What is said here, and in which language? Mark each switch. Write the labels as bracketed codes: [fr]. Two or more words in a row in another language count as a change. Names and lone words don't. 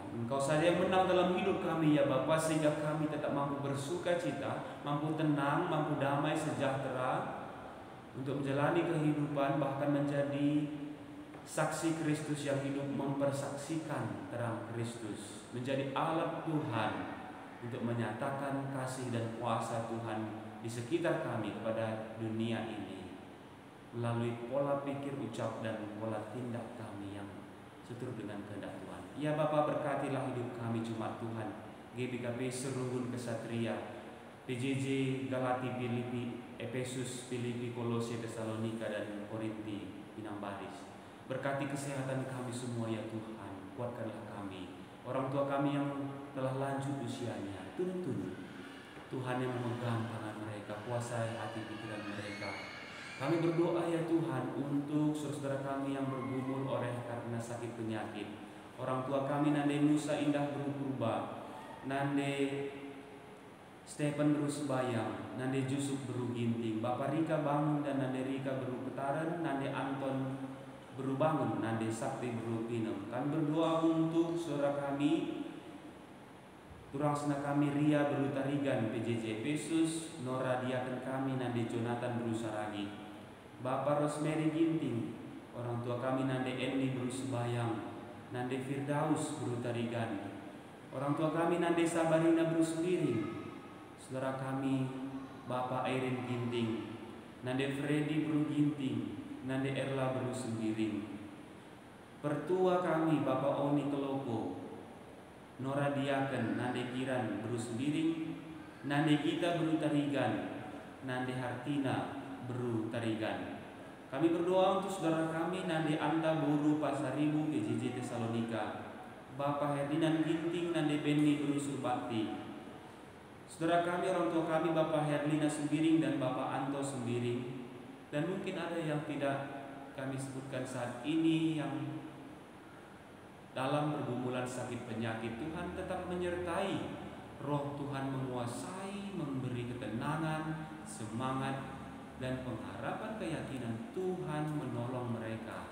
[id] Engkau saja yang menang dalam hidup kami ya Bapa, sehingga kami tetap mampu bersuka cita, mampu tenang, mampu damai sejahtera untuk menjalani kehidupan, bahkan menjadi saksi Kristus yang hidup, mempersaksikan terang Kristus, menjadi alat Tuhan untuk menyatakan kasih dan kuasa Tuhan di sekitar kami kepada dunia ini melalui pola pikir, ucap, dan pola tindak kami yang seturut dengan kehendak Tuhan. Ya Bapa, berkatilah hidup kami Jumat Tuhan, GBKP Serungun Kesatria, PJJ Galati, Filipi, Efesus, Filipi, Kolose, Tesalonika, dan Korinti, Pinambaris. Berkati kesehatan kami semua ya Tuhan, kuatkanlah kami, orang tua kami yang telah lanjut usianya, tuntun Tuhan yang memegang tangan mereka, kuasai hati pikiran mereka. Kami berdoa ya Tuhan untuk saudara kami yang bergumul oleh karena sakit penyakit. Orang tua kami Nande Nusa Indah Berubah, nande Stephen beru sebayang, nande Jusuf beru ginting, Bapak Rika bangun dan nande Rika beru ketaran, nande Anton beru bangun, nande Sakti beru pinem. Kami berdoa untuk saudara kami, [btx] turang sena [id] kami Ria beru tarigan PJJ Pesus, Nora diaken kami nande Jonathan beru saragi, Bapak Rosemary ginting, orang tua kami nande Enli beru sebayang, nande Firdaus beru tarigan, orang tua kami nande Sabarina beru sembiring, saudara kami Bapak Airin ginting, nande Freddy beru ginting, nande Erla beru sembiring, pertua kami Bapak Oni Kelopo, Nora diaken, nande Kiran beru sembiring, nande Gita beru tarigan, nande Hartina beru tarigan. Kami berdoa untuk saudara kami nande Anta Buru Pasaribu PJJ Tesalonika, Bapak Herdinan ginting, nande Benny beru surbakti, saudara kami orang tua kami Bapak Herlina sembiring dan Bapak Anto sembiring, dan mungkin ada yang tidak kami sebutkan saat ini yang dalam pergumulan sakit penyakit. Tuhan tetap menyertai, roh Tuhan menguasai, memberi ketenangan, semangat, dan pengharapan keyakinan Tuhan menolong mereka.